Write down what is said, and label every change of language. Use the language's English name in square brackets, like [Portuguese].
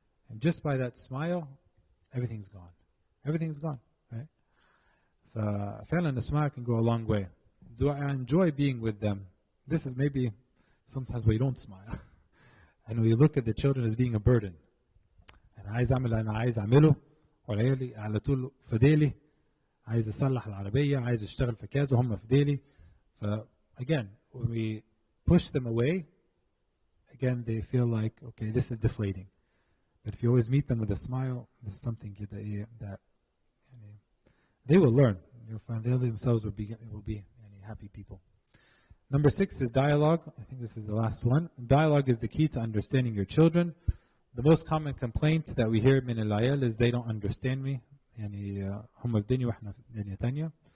[English] And just by that smile, everything's gone. Everything's gone, right? [Arabic] فعلا [English] a smile can go a long way. Do I enjoy being with them? This is maybe sometimes we don't smile. And we look at the children as being a burden. [Arabic] أنا عايز أعمل اللي أنا عايز أعمله وعيالي على طول في ديلي. عايز أصلح العربية، عايز أشتغل في كذا وهم في ديلي. [English] Again, when we push them away, again they feel like, okay, this is deflating. But if you always meet them with a smile, this is something that they will learn. You'll find they themselves will be happy people. Number 6 is dialogue. I think this is the last one. Dialogue is the key to understanding your children. The most common complaint that we hear [Arabic] من العيال [English] is they don't understand me. [Arabic] يعني هم في دنيا وإحنا في دنيا تانية.